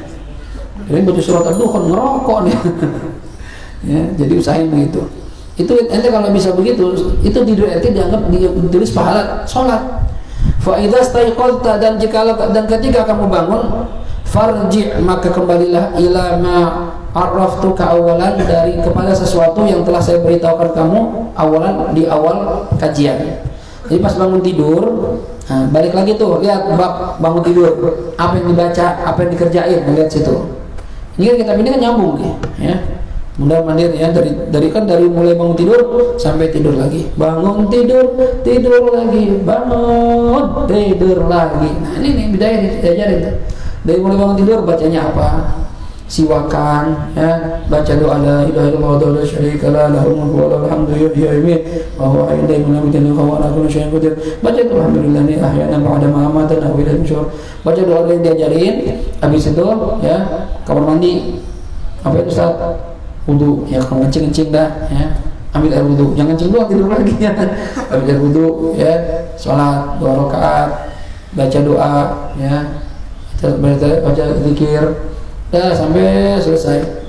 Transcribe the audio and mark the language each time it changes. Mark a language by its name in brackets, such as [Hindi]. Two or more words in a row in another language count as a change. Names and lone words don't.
[Indonesian] Jadi baca surat Ad-Dukhan ngerokok nih. Ya, jadi usahain begitu. Itu ente kalau bisa begitu, itu tidur ente dianggap ditulis pahala sholat. [Arabic] فإذا استيقظت, [Indonesian] dan ketika kamu bangun, farji, maka kembalilah [Arabic] إلى ما عرفتك أولا, [Indonesian] dari kepada sesuatu yang telah saya beritahukan kamu awalan di awal kajian. Jadi pas bangun tidur, nah, balik lagi tuh lihat bab bangun tidur, apa yang dibaca, apa yang dikerjain, lihat situ. Ini kan kitab ini kan nyambung nih, ya. Mudah mandir ya, dari mulai bangun tidur sampai tidur lagi, bangun tidur lagi, bangun tidur lagi. Nah ini bidaya diajarin tuh. Dari mulai bangun tidur bacanya apa? Siwakan, ya, baca doa [Arabic] لا إله إلا الله ولا شريك له, له الملك وله الحمد يحيي ويميت وهو حي لا يموت وهو على كل شيء قدير. Baca الحمد لله أحيانا بعد ما أماتنا وإليه النشور. [Indonesian] Baca doa yang diajarin. Habis itu ya kamar mandi, apa itu Ustaz? Wudu, ya kalau kencing dah, ya. Ambil air wudu, jangan kencing doang tidur lagi ya. Ambil air wudu, ya, sholat 2 rakaat, baca doa, ya, baca zikir, dah sampai selesai.